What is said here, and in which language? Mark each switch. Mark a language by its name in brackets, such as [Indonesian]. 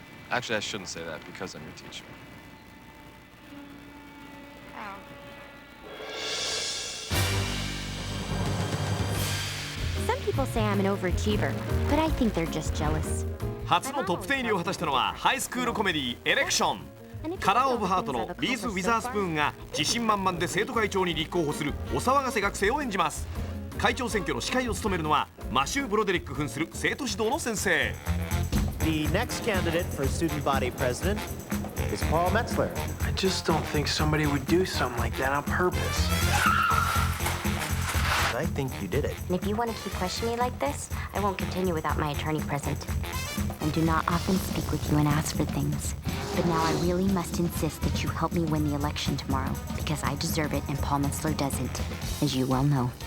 [English] Actually, I shouldn't say that because I'm your teacher. Oh. Some people say I'm an overachiever, but I think they're just jealous. [Japanese] 初のトップ10入りを果たしたのはハイスクールコメディエレクション。カラー・オブ・ハートのリーズ・ウィザースプーンが自信満々で生徒会長に立候補するお騒がせ学生を演じます。会長選挙の司会を務めるのはマシュー・ブロデリック扮する生徒指導の先生。 [English] The next candidate for student body president is Paul Metzler. I just don't think somebody would do something like that on purpose. I think you did it. And if you want to keep questioning me like this, I won't continue without my attorney present. I do not often speak with you and ask for things. But now I really must insist that you help me win the election tomorrow, because I deserve it and Paul Metzler doesn't, as you well know.